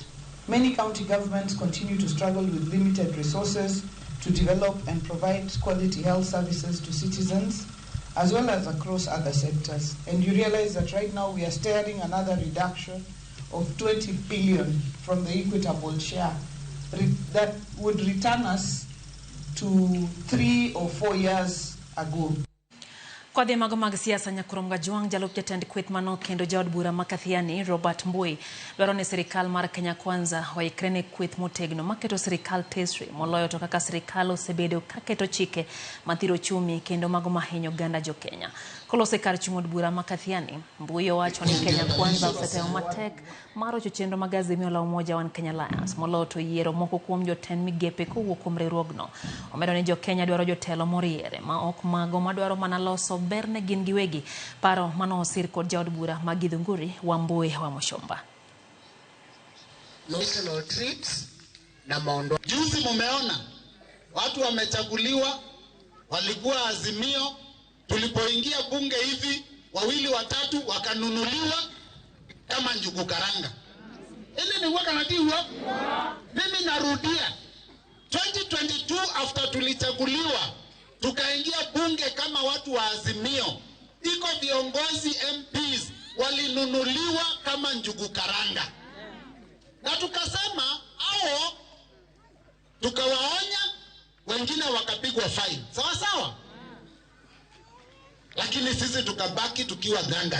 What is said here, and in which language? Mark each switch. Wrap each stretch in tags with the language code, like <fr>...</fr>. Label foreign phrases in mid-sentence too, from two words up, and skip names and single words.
<en>Many county governments continue to struggle with limited resources to develop and provide quality health services to citizens, as well as across other sectors. And you realize that right now we are staring another reduction of 20 billion from the equitable share that would return us to 3 or 4 years ago.</en> <luo>Kwa de mag siasa nyakurom gajuang jalup jatend kweth manok kendo jaod bura makathiani Robert Mbui dwaro ni serikal mar Kenya Kwanza waikrene kweth motegno maketo serikal tesre moloyo to kaka serikal osebedo kaketo chike mathiro chumi kendo mago mahinyo ganda jo Kenya. Kolose kar chung'od bura makathiani Mbui owacho ni Kenya Kwanza osetemo matek maro chenro mag Azimio la Umoja One Kenya Alliance moloyo to yiero moko kuom jotend migepe kowuok kuom riwruogno. Omedo ni jo Kenya dwaro jotelo moriere ma ok mago madwaro mana loso berne gin giwegi paro mano osir kod jaod bura ma Githunguri Wambui wa Mushomba. national trips na maondo.</luo> <sw>Juzi mumeona watu wamechaguliwa, walikuwa Azimio, tulipoingia bunge hivi wawili watatu wakanunuliwa kama njugu karanga. Ili ni waka natiwa. Mimi narudia 2022 after tulichaguliwa tukaingia bunge kama watu wa Azimio, iko viongozi MPs walinunuliwa kama njugu karanga, na tukasema hao, tukawaonya, wengine wakapigwa fine, sawa sawa, lakini sisi tukabaki tukiwa gangari.</sw>